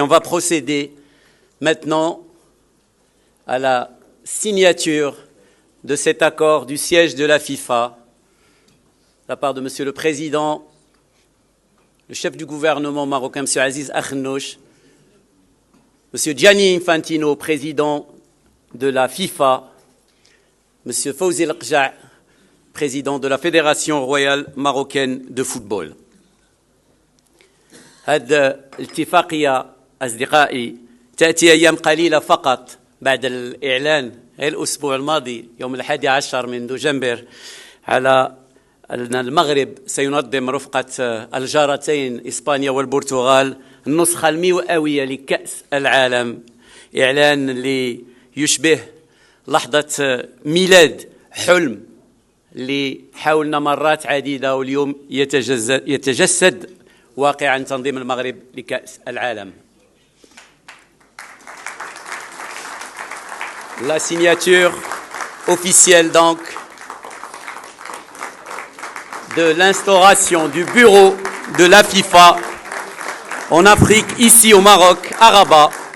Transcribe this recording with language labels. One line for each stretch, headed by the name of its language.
French: On va procéder maintenant à la signature de cet accord du siège de la FIFA de la part de Monsieur le Président, le chef du gouvernement marocain, Monsieur Aziz Akhnouch, Monsieur Gianni Infantino, président de la FIFA, Monsieur Fawzi Laksha, président de la Fédération royale marocaine de football.
Arabic: هذه الاتفاقية أصدقائي تأتي أيام قليلة فقط بعد الإعلان الأسبوع الماضي يوم 11 من دجنبر على أن المغرب سينظم رفقة الجارتين إسبانيا والبرتغال النسخة المئوية لكأس العالم، إعلان اللي يشبه لحظة ميلاد حلم اللي حاولنا مرات عديدة واليوم يتجسد واقعا تنظيم المغرب لكأس العالم.
French: La signature officielle donc de l'instauration du bureau de la FIFA en Afrique, ici au Maroc, à Rabat.